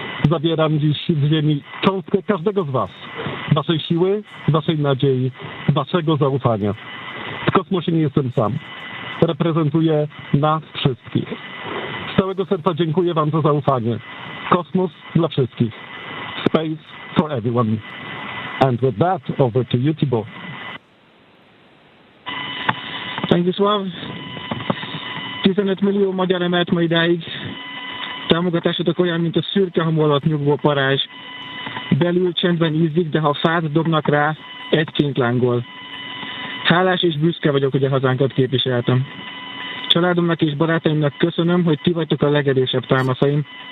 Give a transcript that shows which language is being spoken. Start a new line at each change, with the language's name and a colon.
Polish: Zabieram dziś z ziemi cząstkę każdego z was. Waszej siły, waszej nadziei, waszego zaufania. W kosmosie nie jestem sam. Reprezentuję nas wszystkich. Z całego serca dziękuję wam za zaufanie. Kosmos dla wszystkich.
English: Space for everyone. And with that, over to you, Tibor.
Hungarian: Stanisław, 15 millió magyar emelt ma idáig. Támogatásotok olyan, mint a szürke hamu alatt nyugvó parázs. Belül csendben ízik, de ha fát dobnak rá, egyként lángol. Hálás és büszke vagyok, hogy a hazánkat képviseltem. Családomnak és barátaimnak köszönöm, hogy ti vagytok a legerősebb támaszaim.